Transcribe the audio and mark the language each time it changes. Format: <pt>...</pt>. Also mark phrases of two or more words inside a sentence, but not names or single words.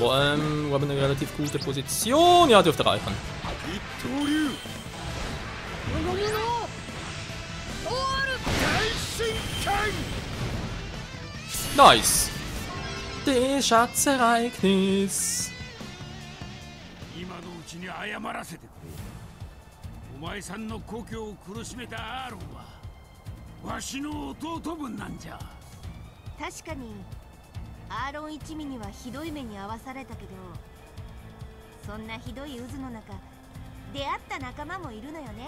<de>Wir haben eine relativ gute Position. Ja, dürfte reichen. Nice. Das Schatzereignis.</de> <ja>アーロン一味にはひどい目に遭わされたけど、そんなひどい渦の中出会った仲間もいるのよね。</ja>